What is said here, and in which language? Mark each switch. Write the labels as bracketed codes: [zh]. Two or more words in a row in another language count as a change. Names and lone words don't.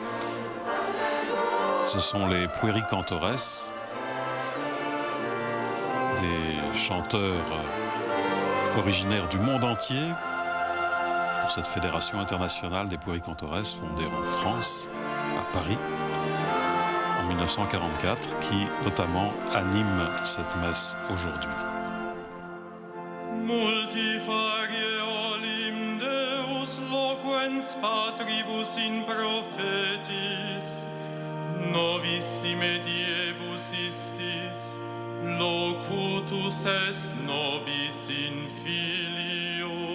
[fr] ce sont les Pueri Cantores, des chanteurs originaires du monde entier, pour cette fédération internationale des Pueri Cantores fondée en France, à Paris, en 1944, qui notamment anime cette messe aujourd'hui. [la] Multifarie olim Deus loquens patribus in prophetis, novissime diebus istis, locutus est nobis in filio.